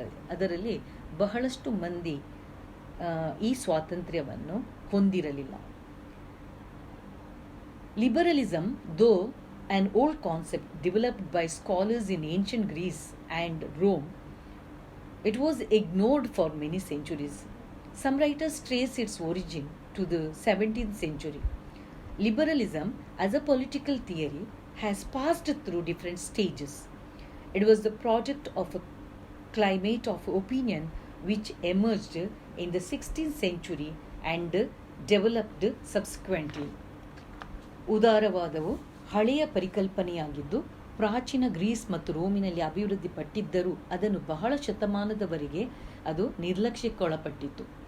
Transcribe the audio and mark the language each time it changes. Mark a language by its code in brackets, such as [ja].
[kn] ಅದರಲ್ಲಿ ಬಹಳಷ್ಟು ಮಂದಿ ಈ ಸ್ವಾತಂತ್ರ್ಯವನ್ನು ಹೊಂದಿರಲಿಲ್ಲ. [en] Liberalism, though an old concept developed by scholars in ancient Greece and Rome, it was ignored for many centuries. Some writers trace its origin to the 17th century. Liberalism as a political theory has passed through different stages. It was the product of a climate of opinion which emerged in the 16th century and developed subsequently. [kn] ಉದಾರವಾದವು ಹಳೆಯ ಪರಿಕಲ್ಪನೆಯಾಗಿದ್ದು ಪ್ರಾಚೀನ Greece ಮತ್ತು ರೋಮಿನಲ್ಲಿ ಅಭಿವೃದ್ಧಿಪಟ್ಟಿದ್ದರೂ ಅದನ್ನು ಬಹಳ ಶತಮಾನದವರೆಗೆ ಅದು ನಿರ್ಲಕ್ಷ್ಯಕ್ಕೊಳಪಟ್ಟಿತ್ತು.